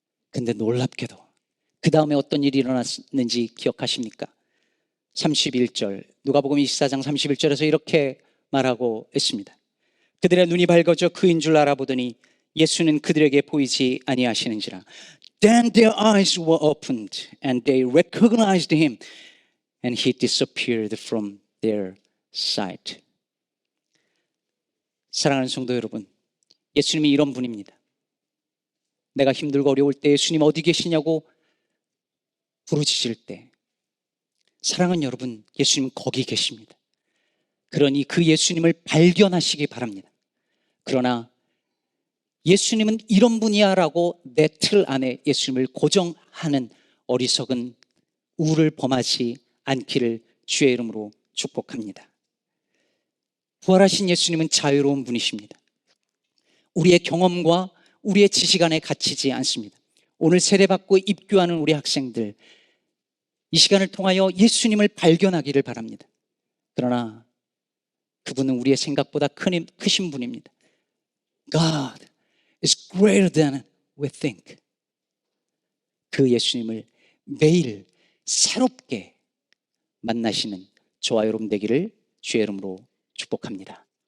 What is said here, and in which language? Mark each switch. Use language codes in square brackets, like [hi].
[ko] 근데 놀랍게도 그 다음에 어떤 일이 일어났는지 기억하십니까? 31절, 누가복음 24장 31절에서 이렇게 말하고 있습니다. 그들의 눈이 밝아져 그인 줄 알아보더니 예수는 그들에게 보이지 아니하시는지라. [en] Then their eyes were opened and they recognized him and he disappeared from their sight. [ko] 사랑하는 성도 여러분, 예수님이 이런 분입니다. 내가 힘들고 어려울 때 예수님 어디 계시냐고 부르짖을 때, 사랑하는 여러분, 예수님 거기 계십니다. 그러니 그 예수님을 발견하시기 바랍니다. 그러나 예수님은 이런 분이야 라고 내 틀 안에 예수님을 고정하는 어리석은 우를 범하지 않기를 주의 이름으로 축복합니다. 부활하신 예수님은 자유로운 분이십니다. 우리의 경험과 우리의 지식 안에 갇히지 않습니다. 오늘 세례받고 입교하는 우리 학생들, 이 시간을 통하여 예수님을 발견하기를 바랍니다. 그러나 그분은 우리의 생각보다 크신 분입니다. [en] God is greater than we think. [ko] 그 예수님을 매일 새롭게 만나시는 저와 여러분 되기를 주의 이름으로 축복합니다.